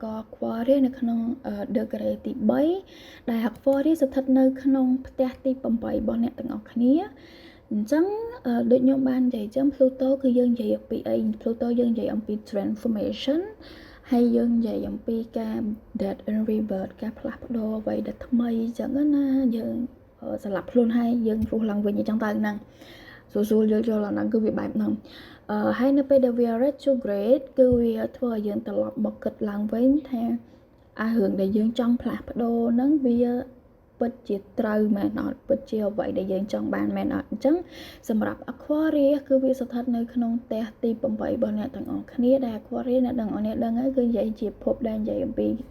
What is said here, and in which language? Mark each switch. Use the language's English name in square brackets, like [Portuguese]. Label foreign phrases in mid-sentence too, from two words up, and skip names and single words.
[Khmer] Aquarius នៅក្នុង degree ទី3ដែល Aquarius ស្ថិតនៅក្នុងផ្ទះទី8របស់អ្នកទាំងអស់គ្នាអញ្ចឹងដូចខ្ញុំបាននិយាយចឹង Pluto គឺយើងនិយាយអំពីអី Pluto យើងនិយាយអំពី transformation ហើយយើងនិយាយអំពីការ [English] death and rebirth [Khmer] ការផ្លាស់ប្ដូរអ្វីដែលថ្មីអញ្ចឹងណាយើងស្លាប់ខ្លួនហើយយើងរស់ឡើងវិញអញ្ចឹង ទៅហ្នឹងស្រួលយល់អាហ្នឹងគឺវាបែបហ្នឹងហើយនៅពេលដែលវា retrograde គឺវាធ្វើឲ្យយើងត្រឡប់មកគិតឡើងវិញថារឿងដែលយើងចង់ផ្លាស់ប្ដូរហ្នឹងវាពិតជាត្រូវមែនអត់ពិតជាអ្វីដែលយើងចង់បានមែនអត់អញ្ចឹងសម្រាប់ Aquarius គឺវាស្ថិតនៅក្នុងផ្ទះទី8របស់អ្នកទាំងអស់គ្នាដែល Aquarius អ្នកទាំងអស់គ្នាដឹងហើយគឺនិយាយជាភពដែលនិយាយអំពី